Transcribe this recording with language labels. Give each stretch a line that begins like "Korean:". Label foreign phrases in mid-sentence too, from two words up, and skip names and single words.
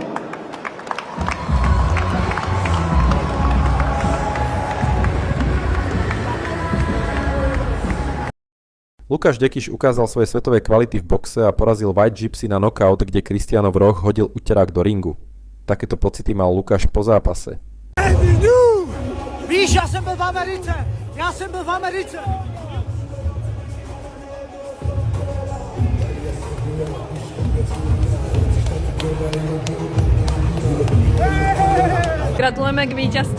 Slovak: Lukáš Dekiš ukázal svoje svetové kvality v boxe a porazil White Gypsy na knockout, kde Cristiano v roh hodil uterák do ringu. Takéto pocity mal Lukáš po zápase.
Czech: Víš, já jsem byl v Americe!
Slovak: Gratulujeme k víťazstvu.